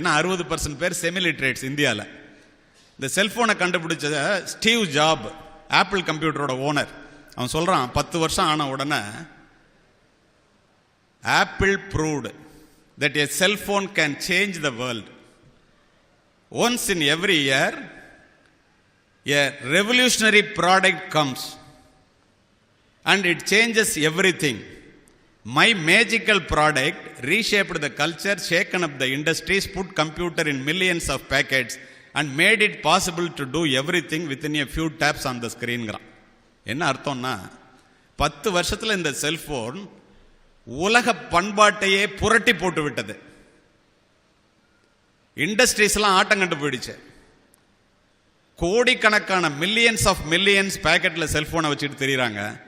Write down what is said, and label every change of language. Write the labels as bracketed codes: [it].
[ta] ஏன்னா 60% பேர் செமிலிட்ரேட்ஸ் இந்தியாவில். இந்த செல்ஃபோனை கண்டுபிடிச்ச ஸ்டீவ் ஜாப், ஆப்பிள் கம்ப்யூட்டரோட ஓனர், அவன் சொல்கிறான் 10 வருஷம் ஆன உடனே apple proved [en] that a cell phone can change the world. Once in every year a revolutionary product comes and it changes everything. My magical product reshaped the culture, shaken up the industries, put computer in millions of packets and made it possible to do everything within a few taps on the screen. [ta] என்ன அர்த்தம்னா, 10 வருஷத்துல இந்த cellphone உலக பண்பாட்டையே புரட்டி போட்டு விட்டது. Industries எல்லாம் ஆட்டம் கண்டு போயிடுச்சு. கோடிக்கணக்கான மில்லியன்ஸ் பேக்கெட்ல செல்போனை வச்சுட்டு தெரியுறாங்க.